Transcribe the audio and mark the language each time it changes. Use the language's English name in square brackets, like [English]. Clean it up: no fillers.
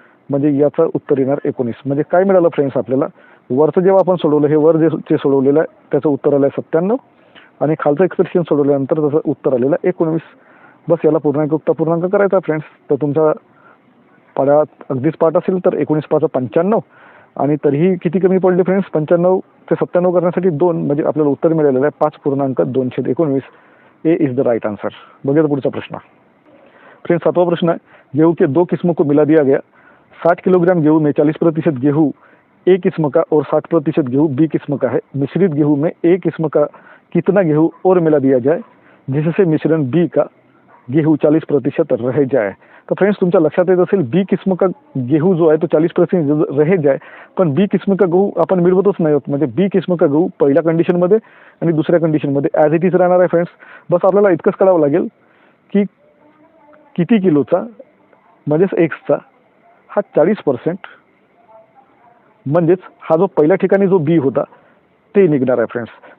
[Marathi] म्हणजे याचं उत्तर येणार 19. म्हणजे काय मिळालं फ्रेंड्स आपल्याला? वरचं जेव्हा आपण सोडवलं, हे वर जे सोडवलेलं आहे त्याचं उत्तर आलं आहे 97 आणि खालचं एक्सप्रेशन सोडवल्यानंतर त्याचं उत्तर आलेलं आहे 19. बस याला पूर्णांक करायचा फ्रेंड्स. तर तुमचा पाड्यात अगदीच पाठ असेल तर 19 5 95 आणि तरीही किती कमी पडले फ्रेंड्स? 95 ते 97 करण्यासाठी 2, म्हणजे आपल्याला उत्तर मिळालेलं आहे 5.219. [English] A is the right answer. [Marathi] बघूया पुढचा प्रश्न. [Hindi] फ्रेंड्स, 7वां प्रश्न है, गेहूं के 2 किस्मों को मिला दिया गया. 60 किलोग्राम गेहूं में 40% गेहूं ए किस्म का और 60% गेहूँ बी किस्म का है। मिश्रित गेहूँ में ए किस्म का कितना गेहूँ और मिला दिया जाए जिससे मिश्रण बी का गेहूँ 40% रह जाए। [Marathi] तर फ्रेंड्स तुमच्या लक्षात येत असेल [Hindi] बी किस्म का गेहूँ जो [Marathi] आहे तो [Hindi] 40% रह जाए, [Marathi] पण [Hindi] बी किस्म का गहू [Marathi] आपण मिळवतच नाही आहोत। म्हणजे [Hindi] बी किस्म का गहू [Marathi] पहिल्या कंडिशनमध्ये आणि दुसऱ्या कंडिशनमध्ये [English] as it is [Marathi] राहणार आहे फ्रेंड्स। बस आपल्याला इतकंच करावं लागेल की किती किलोचा म्हणजेच एक्सचा हा 40%, म्हणजेच हा जो पहिल्या ठिकाणी जो बी होता ते निघणार आहे फ्रेंड्स।